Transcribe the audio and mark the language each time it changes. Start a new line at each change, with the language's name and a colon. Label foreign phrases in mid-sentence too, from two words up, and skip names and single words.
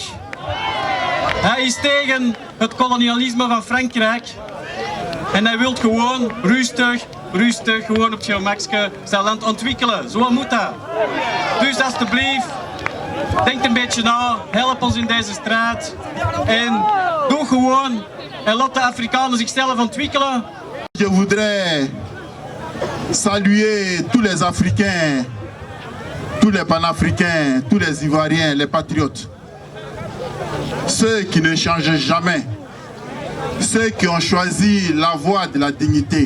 Dutch: Hij is tegen het kolonialisme van Frankrijk en hij wil gewoon rustig, gewoon op zijn gemakske zijn land ontwikkelen. Zo moet dat. Dus alsjeblieft, denk een beetje na, help ons in deze strijd en doe gewoon en laat de Afrikanen zichzelf ontwikkelen.
French: Je voudrais saluer tous les Africains, tous les Panafricains, tous les Ivoiriens, les patriotes. Ceux qui ne changent jamais, ceux qui ont choisi la voie de la dignité.